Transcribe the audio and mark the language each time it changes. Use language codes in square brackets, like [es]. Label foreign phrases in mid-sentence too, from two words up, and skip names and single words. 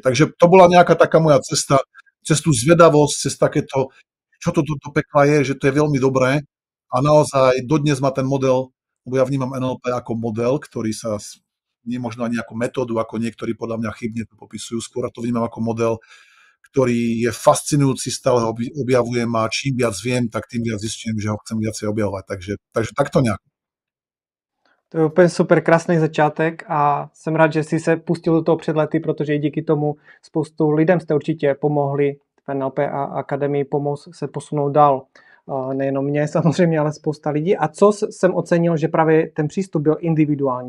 [sk] Takže to bola nejaká taká moja cesta, cez tú zvedavosť, cez takéto, čo to pekla je, že to je veľmi dobré a naozaj dodnes má ten model, lebo ja vnímam NLP ako model, ktorý sa nie možno ani ako metódu, ako niektorí podľa mňa chybne to popisujú, skôr to vnímam ako model, ktorý je fascinujúci, stále ho objavujem a čím viac viem, tak tým viac zistujem, že ho chcem viacej objavovať. [cs] Takže takto nějak. To je úplně super krásný začátek a jsem rád, že jsi se pustil do toho před lety, protože i díky tomu spoustu lidem jste určitě pomohli v NLP a akademii pomoct se posunout dál. Nejenom mě samozřejmě, ale spousta lidí. A co jsem ocenil, že právě ten přístup byl individuální.